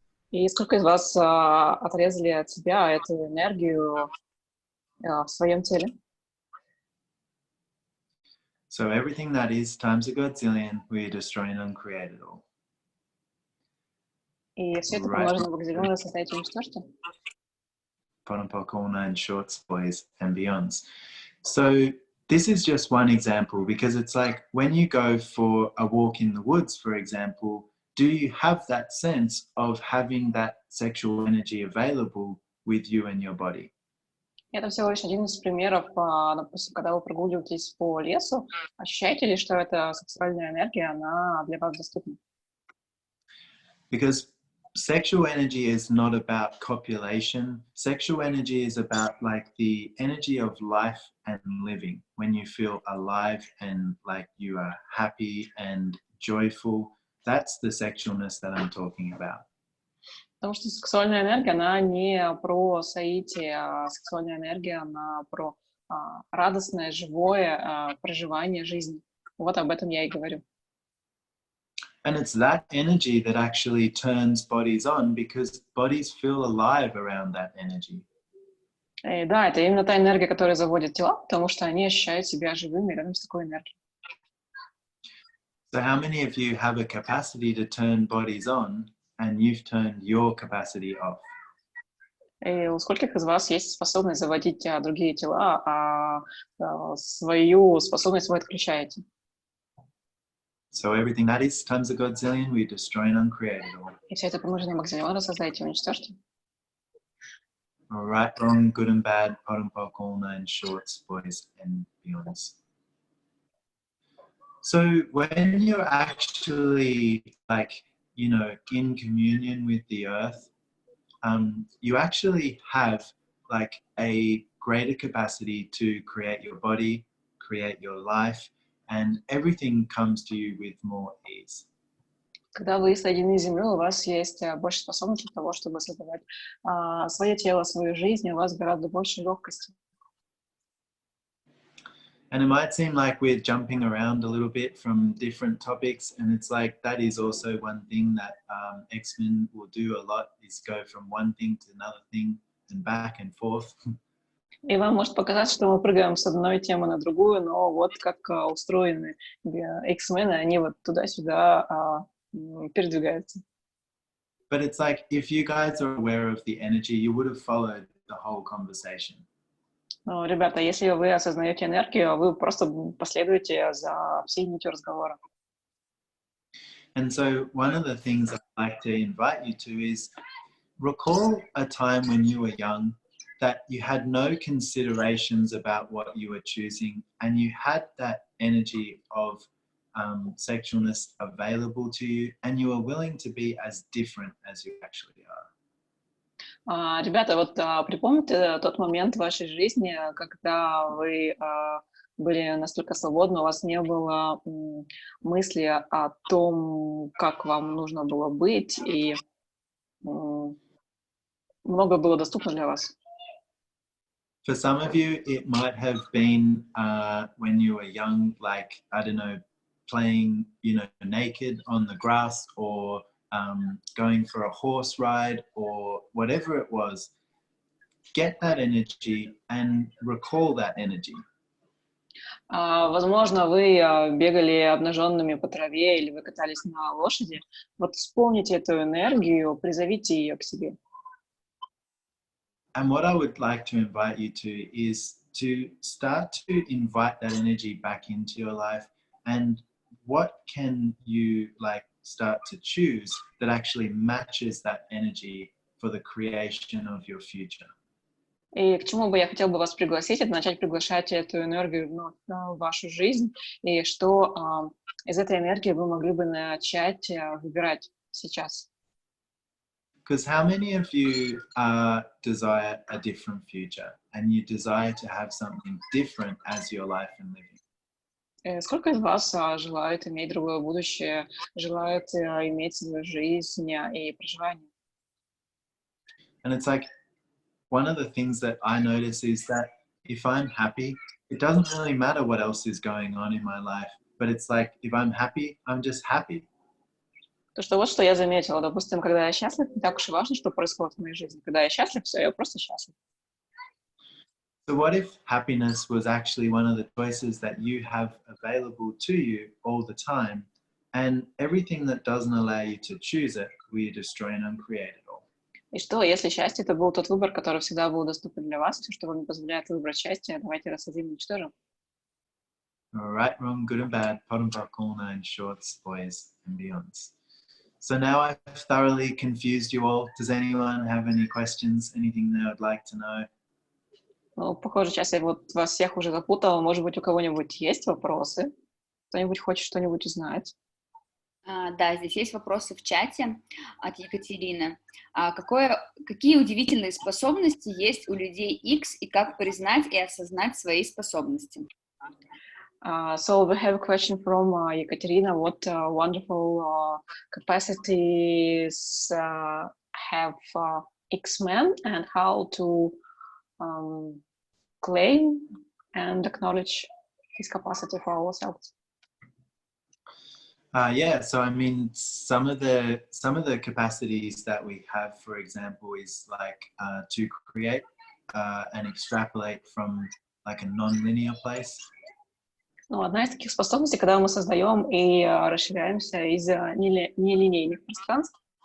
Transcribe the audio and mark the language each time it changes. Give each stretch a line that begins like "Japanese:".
Russian: И сколько из вас отрезали от себя эту энергию в своем теле?
English: So everything that is times a godzillion, we destroy and uncreate it all.
Russian: И все это помножено в Богословенном состоянии уничтожьте.
English: All nine shorts, boys and beyonds. So this is just one example, because it's like when you go for a walk in the woods, for example, do you have that sense of having that sexual energy available with you and your body?
Russian: Это всего лишь один из примеров, допустим, когда вы прогуливаетесь по лесу, ощущаете ли, что эта сексуальная энергия, она для вас доступна?
English: Because sexual energy is not about copulation. Sexual energy is about like the energy of life and living. When you feel alive and like you are happy and joyful, that's the sexualness that I'm talking about.
Russian: Потому что сексуальная энергия, она не про соитие, а сексуальная энергия, она про радостное, живое проживание жизни. Вот об этом я и говорю.
English: And it's that energy that actually turns bodies on, because bodies feel alive around that energy.
Russian: И да, это именно та энергия, которая заводит тела, потому что они ощущают себя живыми рядом с такой энергией.
English: So how many of you have a capacity to turn bodies on, and you've turned your capacity off?
Russian: И у скольких из вас есть способность заводить другие тела, а свою способность вы отключаете?
English: So everything that is times a godzillion, we destroy and uncreate it all.
Russian: И все это помноженное Богословенное создайте и уничтожьте.
English: All right, wrong, good and bad, pot and pock, all nine shorts, boys and beyonds. So when you're actually like, you know, in communion with the earth, you actually have like a greater capacity to create your body, create your life, and everything comes to you with more ease.
Russian: Когда вы соединены с землей, у вас есть больше способностей для того, чтобы создавать свое тело, свою жизнь, у вас гораздо больше легкости.
English: And it might seem like we're jumping around a little bit from different topics, and it's like that is also one thing that X-Men will do a lot, is go from one thing to another thing and back and forth.
Russian: И вам может показаться, что мы прыгаем с одной темы на другую, но вот как устроены X-мены, они вот туда-сюда передвигаются.
English: But it's like, if you guys are aware of the energy, you would have followed the whole conversation.
Russian: Но, ребята, если вы осознаете энергию, вы просто последуете за всей нитью разговора.
English: And so one of the things I'd like to invite you to is recall a time when you were young that you had no considerations about what you were choosing, and you had that energy of sexualness available to you, and you were willing to be as different as you actually are.
Russian: Ребята, вот припомните тот момент в вашей жизни, когда вы были настолько свободны, у вас не было мысли о том, как вам нужно было быть, и много было доступно для вас.
English: For some of you, it might have been when you were young, like, I don't know, playing, naked on the grass, or going for a horse ride, or whatever it was. Get that energy and recall that energy.
Russian: Возможно, вы бегали обнаженными по траве или вы катались на лошади. Вот вспомните эту энергию, призовите ее к себе.
English: And what I would like to invite you to is to start to invite that energy back into your life. And what can you start to choose that actually matches that energy for the creation of your future?
Russian: И к чему бы я хотела бы вас пригласить, это начать приглашать эту энергию в вашу жизнь, и что из этой энергии вы могли бы начать выбирать сейчас.
English: Because how many of you desire a different future, and you desire to have something different as your life and living?
Russian: Сколько из вас желают иметь другое будущее, желают иметь свою жизнь и проживание?
English: And it's like, one of the things that I notice is that if I'm happy, it doesn't really matter what else is going on in my life, but it's like, if I'm happy, I'm just happy.
Russian: То, что вот что я заметила, допустим, когда я счастлив, не так уж и важно, что происходит в моей жизни. Когда я счастлив, все, я просто счастлив.
English: So what if happiness was actually one of the choices that you have available to you all the time, and everything that doesn't allow you to choose it, we destroy and uncreate it all?
Russian: И что, если счастье — это был тот выбор, который всегда был доступен для вас, все, что вам не позволяет выбрать счастье, давайте рассадим и уничтожим.
English: Right, wrong, good and bad, pot and popcorn, and shorts, boys and beyonds. So now I've thoroughly confused you all. Does anyone have any questions, anything they would like to know?
Russian: Ну, похоже, сейчас я вот вас всех уже запутала. Может быть, у кого-нибудь есть вопросы? Кто-нибудь хочет что-нибудь узнать? Да, здесь есть вопросы в чате от Екатерины. Какие удивительные способности есть у людей X и как признать и осознать свои способности?
English: So we have a question from Ekaterina. What wonderful capacities have X-Men, and how to claim and acknowledge this capacity for ourselves? Yeah, so I mean, some of the capacities that we have, for example, is like to create and extrapolate from like a non-linear place.
Russian: Ну, одна из таких способностей, когда мы создаем и расширяемся из нелинейных пространств.